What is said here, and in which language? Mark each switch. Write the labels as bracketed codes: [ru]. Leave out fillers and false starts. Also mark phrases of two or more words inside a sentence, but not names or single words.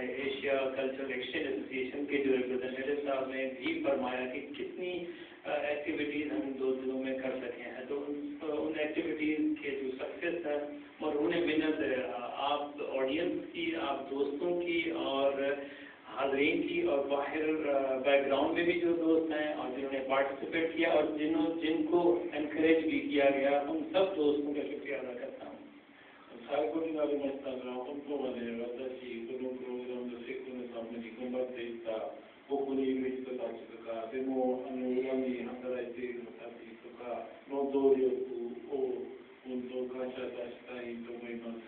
[hi] एशिया कल्चरल एक्सचेंज एसोसिएशन के जो रिप्रेजेंटेटिव साहब ने भी फरमाया कि कितनी एक्टिविटीज़ हम 2 दिनों में कर सके हैं, तो उन एक्टिविटीज़ के जो सक्सेस है और उन्हें मिन्नत है आप ऑडियंस की, आप दोस्तों की और हाज़रीन की और बाहर बैकग्राउंड में भी जो दोस्त हैं और जिन्होंने पार्टिसिपेट किया और जिनको एनकरेज भी किया गया, उन सब दोस्तों का शुक्रिया अदा करता हूँ। [ja] 最後になりましたが、本当はね、私、このプログラムの成功のために頑張っていた、ここにいる人たちとか、でも、裏に働いている人たちとかの努力を本当感謝出したいと思います。